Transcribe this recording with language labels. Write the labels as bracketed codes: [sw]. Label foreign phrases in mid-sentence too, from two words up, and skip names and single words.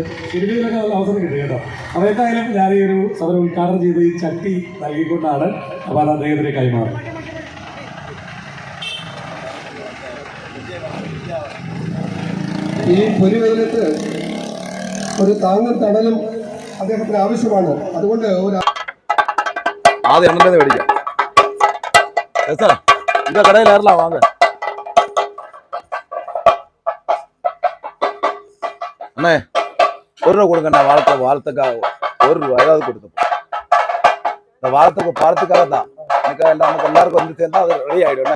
[ml] സിനിമയിലൊക്കെ നല്ല അവസരം കിട്ടും കേട്ടോ. അപ്പോൾ എന്തായാലും ഞാൻ ഈ ഒരു സമരം ഉദ്ഘാടനം ചെയ്ത് ഈ ചട്ടി നൽകിക്കൊണ്ടാണ് അപ്പോൾ അത് അദ്ദേഹത്തിന് കൈമാറും. ഈ പൊരുവെയിലത്ത് ഒരു താങ്ങും തണലും അദ്ദേഹത്തിന് ആവശ്യമാണ്. അതുകൊണ്ട് ആദ്യം എണ്ണ മേടിക്കാം. [ta] இந்த கடையில் ஏறலாம் வாங்க அண்ணே. 1 ரூபா கொடுங்கண்ணா. வாழத்துக்காக 1 ரூபா ஏதாவது கொடுத்துப்போம். இந்த வாழத்துக்காக தான் எனக்கு எல்லாம் நமக்கு எல்லாருக்கும் வந்து சேர்ந்தா அது ரெடி ஆகிடும்.